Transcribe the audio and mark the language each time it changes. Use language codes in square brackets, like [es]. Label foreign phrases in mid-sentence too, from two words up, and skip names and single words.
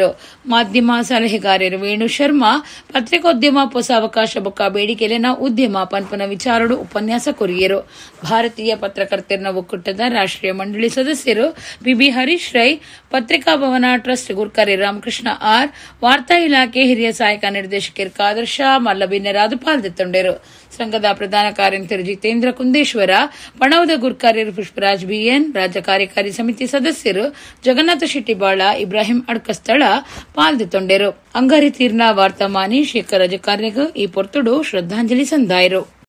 [tcy] ಮಾಧ್ಯಮ ಸಲಹೆಗಾರರು ವೇಣು ಶರ್ಮಾ ಪತ್ರಿಕೋದ್ಯಮ ಹೊಸ ಅವಕಾಶ ಬೊಕ್ಕ ಬೇಡಿಕೆಲೆನ ಉದ್ಯಮ ಪನ್ಪನ ವಿಚಾರಡು ಉಪನ್ಯಾಸ ಕೊರಿಯರು. ಭಾರತೀಯ ಪತ್ರಕರ್ತರ ಒಕ್ಕೂಟದ ರಾಷ್ಟ್ರೀಯ ಮಂಡಳಿ ಸದಸ್ಯರು ಬಿಬಿ ಹರೀಶ್ ರೈ, ಪತ್ರಿಕಾ ಭವನ ಟ್ರಸ್ಟ್ ಗುರ್ಕಾರ್ಯ ರಾಮಕೃಷ್ಣ ಆರ್, ವಾರ್ತಾ ಇಲಾಖೆ ಹಿರಿಯ ಸಹಾಯಕ ನಿರ್ದೇಶಕರು ಕಾದರ್ ಶಾ ಮಲ್ಲಬಿನ್ನರಾದು ಪಾಲ್ಗೊಂಡರು. ಸಂಘದ ಪ್ರಧಾನ ಕಾರ್ಯದರ್ಶಿ ಜಿತೇಂದ್ರ ಕುಂದೇಶ್ವರ, ಪಣವದ ಗುರ್ಕಾರ್ಯರು ಪುಷ್ಪರಾಜ್ ಬಿಎನ್, ರಾಜ್ಯ ಕಾರ್ಯಕಾರಿ ಸಮಿತಿ ಸದಸ್ಯರು ಜಗನ್ನಾಥ ಶೆಟ್ಟಿಬಾಳ, ಇಬ್ರಾಹಿಂ ಅಡ್ಕಸ್ಥಳ ಪಾಲ್ಗೊಂಡರು. ಅಂಗಾರಿ ತೀರ್ನ ವಾರ್ತಾಮಾನಿ ಶೇಖರ್ ರಜಕಾರ್ಯಗ ಈ ಪೊರ್ತುಡು ಶ್ರದ್ಧಾಂಜಲಿ ಸಂದಾಯರು.